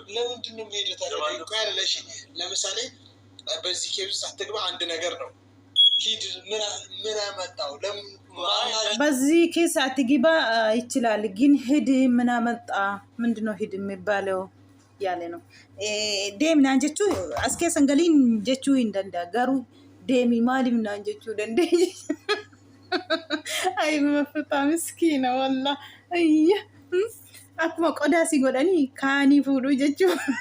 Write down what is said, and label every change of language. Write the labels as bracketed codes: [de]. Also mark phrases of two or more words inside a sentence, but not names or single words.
[am] ለምንድን ነው የምሄደው ታዲያ? ያለሽ ለምሳሌ በዚህ ኬዝ ውስጥ አትግባ አንድ ነገር ነው። ሂድ ምን አመጣው? በዚህ ኬስ አትግባ ይችላል፣ ግን ሂድ ምን አመጣ? ምንድነው ሂድ የሚባለው ያለ ነው። [om] deemnaan jechuu as keessan galiin jechuu hin danda'a. Garuu deemii maaliif naan jechuu dandeenya. Ay maffataa miskiina wallah. Ayya. Akkuma qodaa si godhanii kaanii fuudhuu jechuudha.